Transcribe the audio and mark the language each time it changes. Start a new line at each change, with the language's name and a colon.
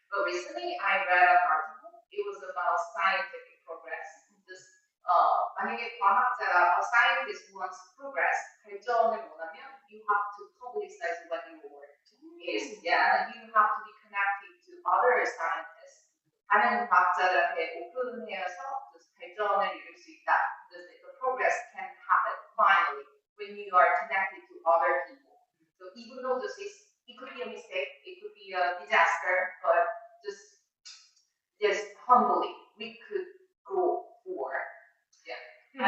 English: But recently I read an article. It was about scientific progress. Just
Korean: 만약에 과학자가
English: scientist wants progress,
Korean: 발전을 원하면
English: you have to publicize what your work is. Yeah, you have to be connected to other scientists.
Korean: 다른 과학자들한테 오픈해서 발전을 이룰 수 있다.
English: The progress can happen finally when you are connected to other people. So even though it could be a mistake, it could be a disaster, but just humbly we could go forward. Yeah.